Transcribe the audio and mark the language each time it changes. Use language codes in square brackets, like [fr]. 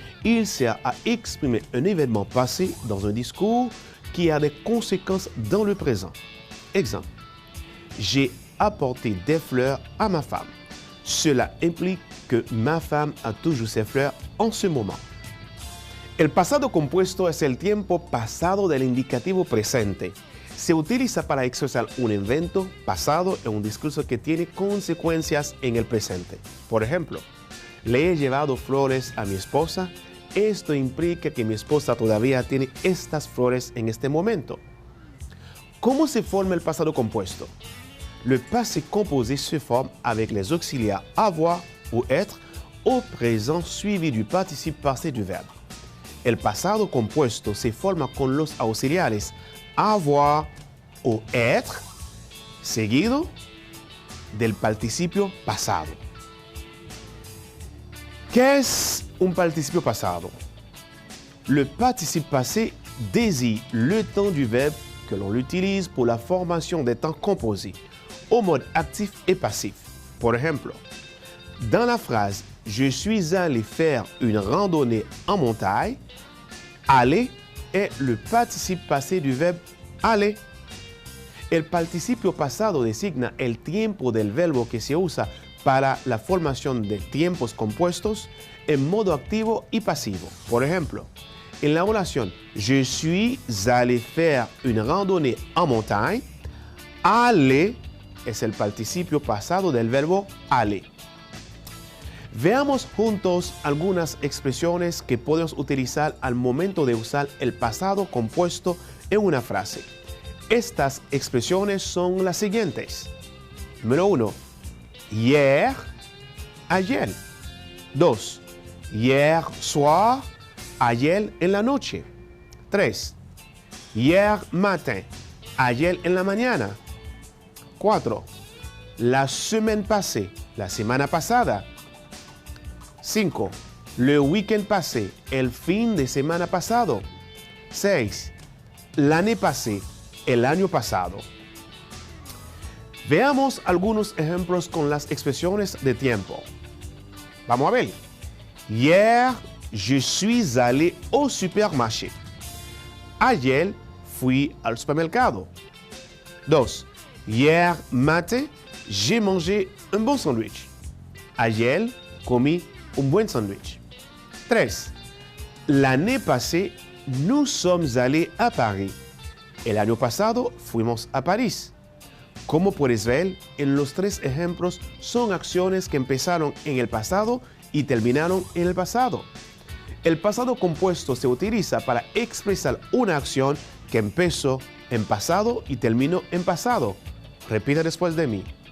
[fr] Il sert à exprimer un événement passé dans un discours qui a des conséquences dans le présent. Exemple, j'ai apporté des fleurs à ma femme. Cela implique que ma femme a toujours ses fleurs en ce moment. [es] El pasado compuesto es el tiempo pasado del indicativo presente. Se utiliza para expresar un evento pasado en un discurso que tiene consecuencias en el presente. Por ejemplo, le he llevado flores a mi esposa. Esto implica que mi esposa todavía tiene estas flores en este momento. ¿Cómo se forma el pasado compuesto? [fr] Le passé composé se forme avec les auxiliaires avoir ou être au présent suivi du participe passé du verbe. [es] El pasado compuesto se forma con los auxiliares avoir o être seguido del participio pasado. ¿Qué es un participio pasado? [fr] Le participe passé désigne le temps du verbe que l'on utilise pour la formation des temps composés au mode actif et passif. [es] Por ejemplo, [fr] dans la phrase « Je suis allé faire une randonnée en montagne », aller est le participe passé du verbe aller. [es] El participio pasado designa el tiempo del verbo que se usa para la formación de tiempos compuestos en modo activo y pasivo. Por ejemplo, en la oración [fr] Je suis allé faire une randonnée en montagne, [es] aller es el participio pasado del verbo [fr] aller. [es] Veamos juntos algunas expresiones que podemos utilizar al momento de usar el pasado compuesto en una frase. Estas expresiones son las siguientes. Número 1. Hier, ayer. 2. [fr] Hier soir, [es] ayer en la noche. 3. [fr] Hier matin, [es] ayer en la mañana. 4. [fr] La semaine passée, [es] la semana pasada. 5. [fr] Le week-end passé, [es] el fin de semana pasado. 6. [fr] L'année passée, [es] el año pasado. Veamos algunos ejemplos con las expresiones de tiempo. Vamos a ver. [fr] Hier, je suis allé au supermarché. [es] Ayer fui al supermercado. 2. [fr] Hier matin, j'ai mangé un bon sandwich. [es] Ayer comí un buen sándwich. 3. [fr] L'année passée, nous sommes allés à Paris. [es] El año pasado fuimos a París. Como puedes ver, en los tres ejemplos son acciones que empezaron en el pasado y terminaron en el pasado. El pasado compuesto se utiliza para expresar una acción que empezó en pasado y terminó en pasado. Repita después de mí.